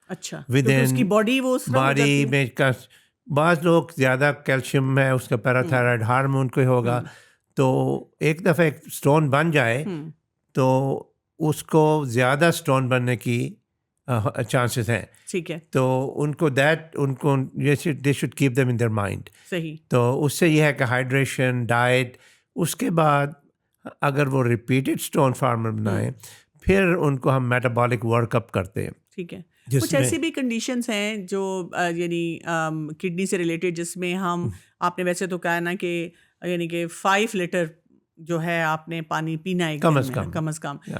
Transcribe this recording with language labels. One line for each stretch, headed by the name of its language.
Urdu: اچھا. With اس کی body body میں بعض لوگ زیادہ کیلشیم ہے، اس کا پیراتھائرائڈ ہارمون کوئی ہوگا، تو ایک دفعہ ایک اسٹون بن جائے تو اس کو زیادہ اسٹون بننے کی چانسز ہیں. ٹھیک ہے. تو ان کو
English: They should keep them in their mind.
Urdu: صحیح. تو اس سے یہ ہے کہ ہائیڈریشن، ڈائٹ. اس کے بعد اگر وہ ریپیٹڈ اسٹون فارمر بنائیں، پھر ان کو ہم میٹابولک ورک اپ کرتے ہیں. ٹھیک ہے. کچھ ایسی بھی کنڈیشنز ہیں جو یعنی کڈنی سے ریلیٹڈ، جس میں ہم، آپ نے ویسے تو کہا نا کہ یعنی کہ 5 لیٹر جو ہے آپ نے پانی پینا ہے کم از کم.